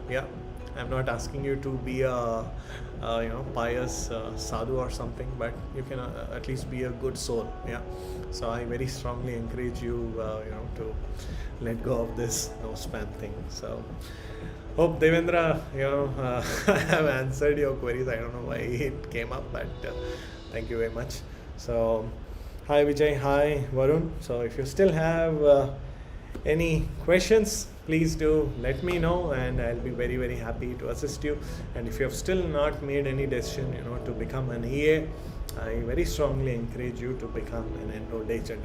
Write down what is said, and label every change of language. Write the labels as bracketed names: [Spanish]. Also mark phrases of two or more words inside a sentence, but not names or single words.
[English] Yeah, I'm not asking you to be a pious sadhu or something, but you can at least be a good soul. Yeah, so I very strongly encourage you to let go of this no spam thing. So hope, Devendra, I have answered your queries. I don't know why it came up, but thank you very much. So, hi Vijay, hi Varun. So, if you still have any questions, please do let me know, and I'll be very, very happy to assist you. And if you have still not made any decision, to become an EA, I very strongly encourage you to become an enrolled agent.